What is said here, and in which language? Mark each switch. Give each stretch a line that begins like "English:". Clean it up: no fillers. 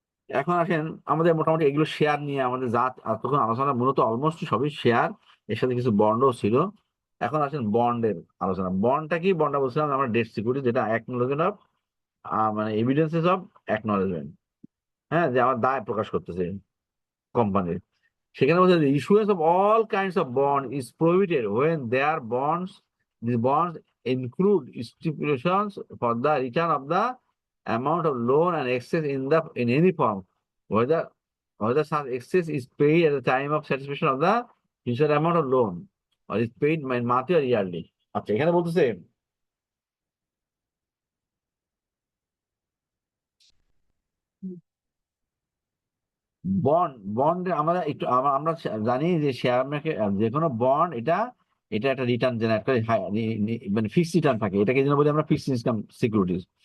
Bangla: এখন আসেন আমাদের মোটামুটি এগুলো শেয়ার নিয়ে আমাদের যা তখন আলোচনা মূলত অলমোস্ট সবই শেয়ার, এর সাথে কিছু বন্ডও ছিল। এখন আসেন বন্ডের আলোচনা। বন্ডটা কি? বন্ডটা বলছিলাম আমরা ডেট সিকিউরিটি, যেটা অ্যাকনোলেজমেন্ট অফ মানে এভিডেন্সেস অফ অ্যাকনোলেজমেন্ট, হ্যাঁ, যে আমার দায় প্রকাশ করতেছে কোম্পানির।
English: সেখানে বলছে যে issuance of all kinds of bond is prohibited when there bonds, this bonds include stipulations for the return of the amount of loan and excess in any form, whether such excess is paid at the time of satisfaction of the future amount of loan or is paid monthly or yearly.
Bangla: আচ্ছা, এখানে বলতেছে bond আমরা একটু আমরা জানি যে share market যে কোনো বন্ড এটা এটা একটা রিটার্ন জেনারেট করে, মানে ফিক্সড রিটার্ন থাকে, এটাকে যেন বলি আমরা ফিক্সড ইনকাম সিকিউরিটিজ।